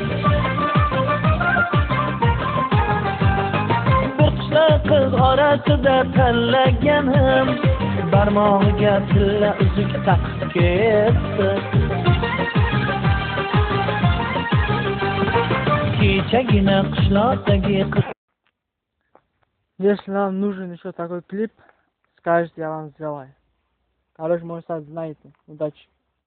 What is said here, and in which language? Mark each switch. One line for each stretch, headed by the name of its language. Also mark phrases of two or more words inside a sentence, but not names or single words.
Uzbek: Bir qishloq qiz orasida tanlaganim, barmog'iga tilla uzuk taqib ketdi. Kechagina qishloqdagi qiz
Russian: Если нам нужен еще такой клип, скажите, я вам сделаю. Короче, можете знать. Удачи.